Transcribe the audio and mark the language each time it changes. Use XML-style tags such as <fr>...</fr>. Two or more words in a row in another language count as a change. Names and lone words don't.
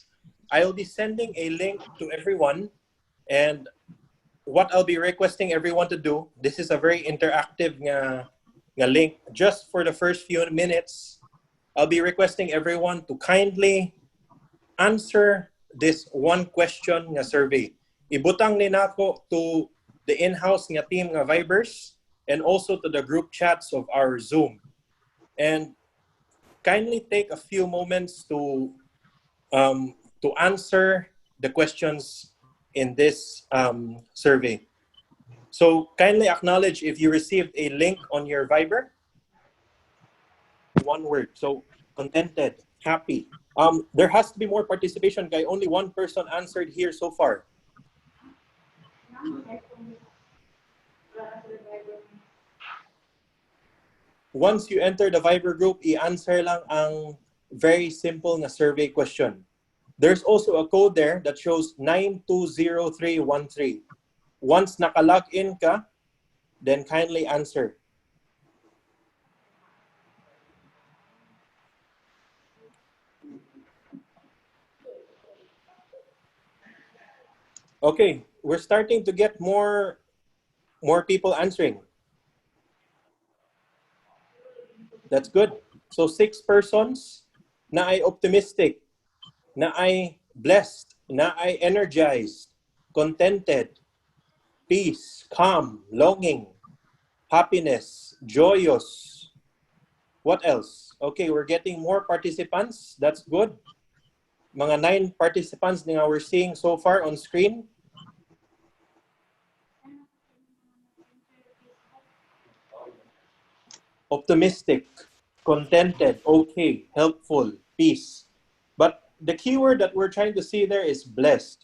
<en>I'll be sending a link to everyone, and what I'll be requesting everyone to do, this is a very interactive nga link. Just for the first few minutes, I'll be requesting everyone to kindly answer this one question nga survey.</en> <ceb>Ibutang ni nako</ceb> <en>to the in-house nga team nga Vibers and also to the group chats of our Zoom. And kindly take a few moments to answer the questions in this survey. So kindly acknowledge if you received a link on your Viber. One word. So contented, happy, There has to be more participation, guy. Only one person answered here so far. Once you enter the Viber group,</en> <tl>i-answer lang ang</tl> <en>very simple na survey question. There's also a code there that shows 920313. Once</en> <tl>naka-log in ka,</tl> <en>then kindly answer. Okay, we're starting to get more people answering. That's good. So 6 persons na ay optimistic, na ay blessed, na ay energized, contented, peace, calm, longing, happiness, joyous. What else? Okay, we're getting more participants. That's good. Mga 9 participants nga we're seeing so far on screen. Optimistic, contented, okay, helpful, peace. But the keyword that we're trying to see there is blessed.</en>